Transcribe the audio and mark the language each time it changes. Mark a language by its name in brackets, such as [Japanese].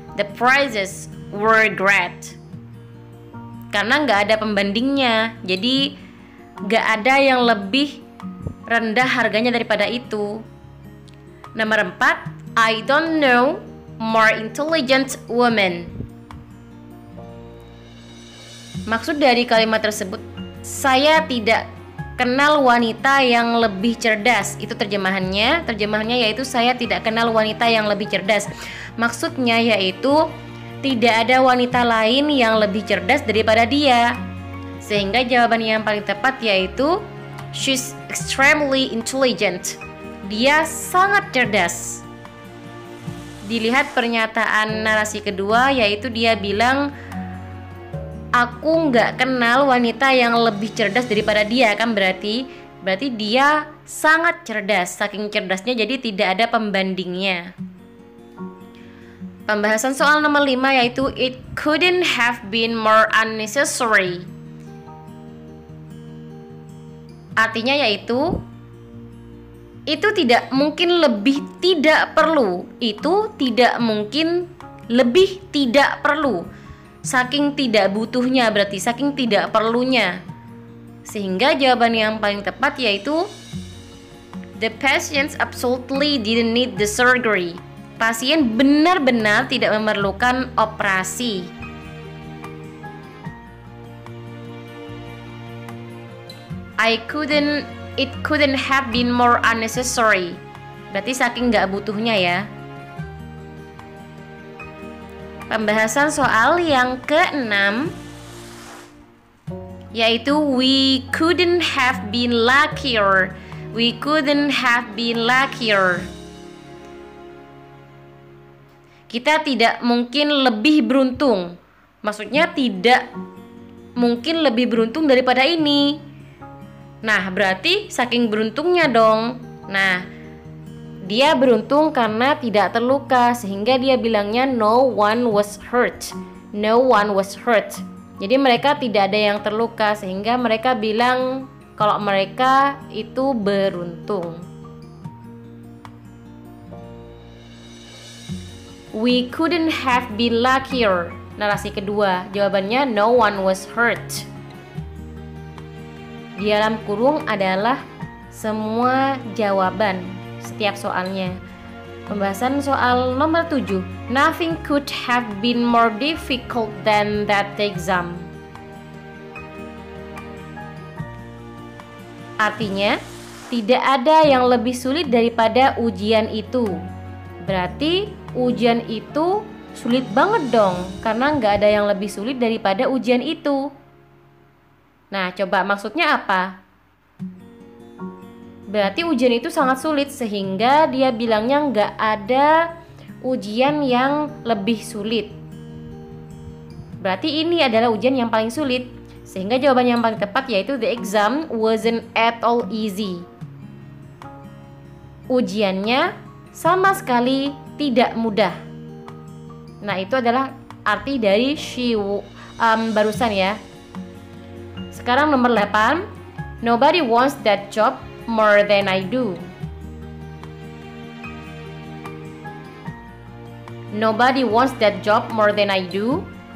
[English] The prices were great. [Indonesian] Karena nggak ada pembandingnya, jadi nggak ada yang lebih rendah harganya daripada itu. Nomor 4, [English] I don't know more intelligent woman. [Indonesian] Maksud dari kalimat tersebut, saya tidak kenal wanita yang lebih cerdas. Itu terjemahannya. Terjemahannya yaitu saya tidak kenal wanita yang lebih cerdas. Maksudnya yaitu tidak ada wanita lain yang lebih cerdas daripada dia. Sehingga jawaban yang paling tepat yaitu [English] she's extremely intelligent. [Indonesian] Dia sangat cerdas. Dilihat pernyataan narasi kedua yaitu dia bilang aku nggak kenal wanita yang lebih cerdas daripada dia, kan berarti dia sangat cerdas. Saking cerdasnya jadi tidak ada pembandingnya. Pembahasan soal nomor 5 yaitu [English] it couldn't have been more unnecessary. [Indonesian] Artinya yaitu itu tidak mungkin lebih tidak perlu. Itu tidak mungkin lebih tidak perlu. Saking tidak butuhnya, berarti saking tidak perlunya. Sehingga jawaban yang paling tepat yaitu [English] the patients absolutely didn't need the surgery. [Indonesian] Pasien benar-benar tidak memerlukan operasi. [English] I couldn't It couldn't have been more unnecessary. [Indonesian] Berarti saking nggak butuhnya ya. Pembahasan soal yang ke-6 yaitu [English] we couldn't have been luckier. We couldn't have been luckier. [Indonesian] Kita tidak mungkin lebih beruntung. Maksudnya tidak mungkin lebih beruntung daripada ini. Nah, berarti saking beruntungnya dong. Nah, dia beruntung karena tidak terluka, sehingga dia bilangnya [English] no one was hurt. No one was hurt. [Indonesian] Jadi mereka tidak ada yang terluka, sehingga mereka bilang kalau mereka itu beruntung. [English] We couldn't have been luckier. [Indonesian] Narasi kedua, jawabannya [English] no one was hurt. [Indonesian] Di dalam kurung adalah semua jawaban setiap soalnya. Pembahasan soal nomor 7. [English] Nothing could have been more difficult than that exam. [Indonesian] Artinya, tidak ada yang lebih sulit daripada ujian itu. Berarti ujian itu sulit banget dong, karena nggak ada yang lebih sulit daripada ujian itu. Nah, coba maksudnya apa? Berarti ujian itu sangat sulit, sehingga dia bilangnya nggak ada ujian yang lebih sulit. Berarti ini adalah ujian yang paling sulit, sehingga jawaban yang paling tepat yaitu [English] the exam wasn't at all easy. [Indonesian] Ujiannya sama sekali tidak mudah. Nah, itu adalah arti dari barusan ya. Sekarang nomor 8. [English] Nobody wants that job more than I do. Nobody wants that job more than I do.